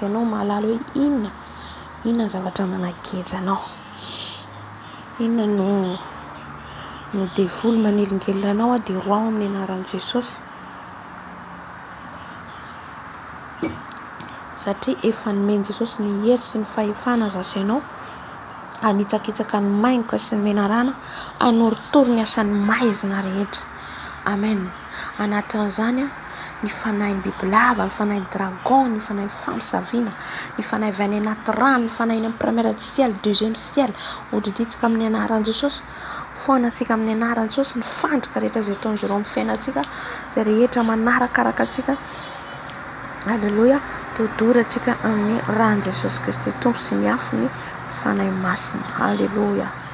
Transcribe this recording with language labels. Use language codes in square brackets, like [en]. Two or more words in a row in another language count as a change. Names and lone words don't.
[mg] Ianao mahalala hoe inona zavatra manangeja anao, inona no devoly manelingelina anao dia roao amin'ny anaran'i Jesosy, satria efa nomeny Jesosy ny hery sy ny fahefana zazainao hanitsakitsaka ny maingoka sy ny menarana, hanorotoro ny asan'ny maizina rehetra. Amen. Anatin'izany ny fanahin'ny bibilava, ny fanahin'ny dragon, ny fanahin'ny famosavina, ny fanahy avy any anaty rano, ny fanahin'ny amin'ny [fr] première ciel, deuxième ciel, [mg] hodiditsika amin'ny anaran'i Jesosy, foanantsika amin'ny anaran'i Jesosy, ny fandrika rehetra izay ataon'izy ireo amin'ny fiainantsika, izay rehetra manarakaraka antsika. Haleluya. Todorantsika amin'ny ran'i Jesosy Kristy Tompo sy ny afony fanahy masina. Haleluya.